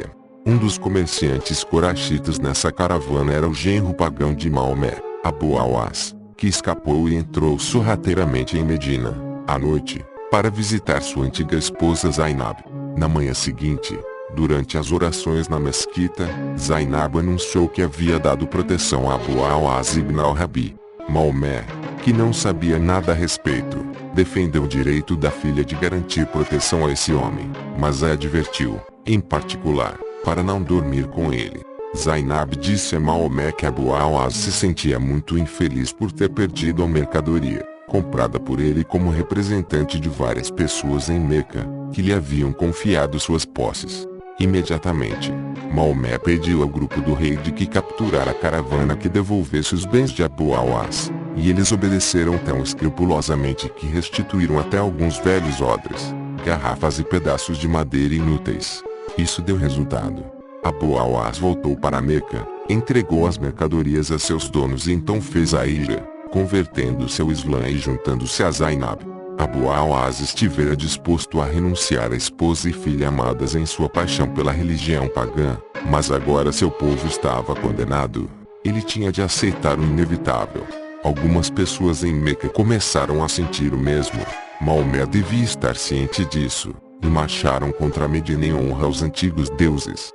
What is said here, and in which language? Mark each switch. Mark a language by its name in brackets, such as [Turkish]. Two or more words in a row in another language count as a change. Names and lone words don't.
[Portuguese] Um dos comerciantes quraishitas nessa caravana era o genro pagão de Maomé, Abu al-As, que escapou e entrou sorrateiramente em Medina, à noite, para visitar sua antiga esposa Zainab. Na manhã seguinte, durante as orações na mesquita, Zainab anunciou que havia dado proteção a Abu al-As ibn al-Rabi. Maomé, que não sabia nada a respeito, defendeu o direito da filha de garantir proteção a esse homem, mas a advertiu, em particular, para não dormir com ele. Zainab disse a Maomé que Abu al-As se sentia muito infeliz por ter perdido a mercadoria, comprada por ele como representante de várias pessoas em Meca, que lhe haviam confiado suas posses. Imediatamente, Maomé pediu ao grupo do rei de que capturar a caravana que devolvesse os bens de Abu al-As, e eles obedeceram tão escrupulosamente que restituíram até alguns velhos odres, garrafas e pedaços de madeira inúteis. Isso deu resultado. Abu al-As voltou para Meca, entregou as mercadorias a seus donos e então fez a hijra, convertendo-se ao Islã e juntando-se a Zainab. Abu al-As estivera disposto a renunciar a esposa e filha amadas em sua paixão pela religião pagã, mas agora seu povo estava condenado. Ele tinha de aceitar o inevitável. Algumas pessoas em Meca começaram a sentir o mesmo. Maomé devia estar ciente disso, e marcharam contra Medina em honra aos antigos deuses.